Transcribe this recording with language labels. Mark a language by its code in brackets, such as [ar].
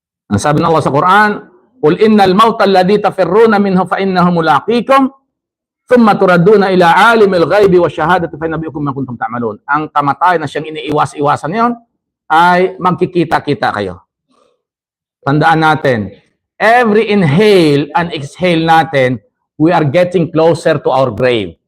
[tl] Ang sabi ng Allah sa Quran, [ar] قُلْ إِنَّ الْمَوْتَ الَّذِي تَفِرُّونَ مِنْهُ فَإِنَّهُ مُلَاقِيكُمْ ثُمَّ تُرَدُّونَ إِلَى عَالِمِ الْغَيْبِ وَالشَّهَادَةِ فَيُنَبِّئُكُم بِمَا كُنتُمْ تَعْمَلُونَ. [tl] Ang kamatayan na siyang iniiwas-iwasan niyon ay magkikita-kita kayo. Tandaan natin, [en] every inhale and exhale [tl] natin, [en] we are getting closer to our grave.